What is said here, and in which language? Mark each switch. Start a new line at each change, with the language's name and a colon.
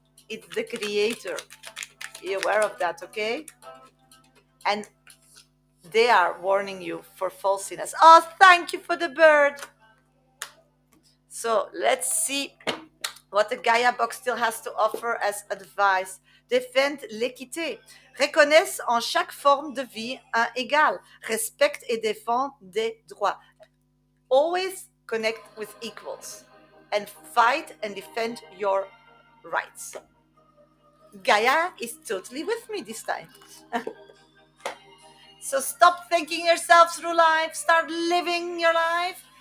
English: It's the Creator. Be aware of that, okay? And they are warning you for falsiness. Oh, thank you for the bird. So let's see what the Gaia box still has to offer as advice.
French: Défendre l'équité. Reconnaisse en chaque forme de vie un égal. Respecte et défend des droits.
English: Always connect with equals and fight and defend your rights. Gaia is totally with me this time. So stop thinking yourself through life, start living your life.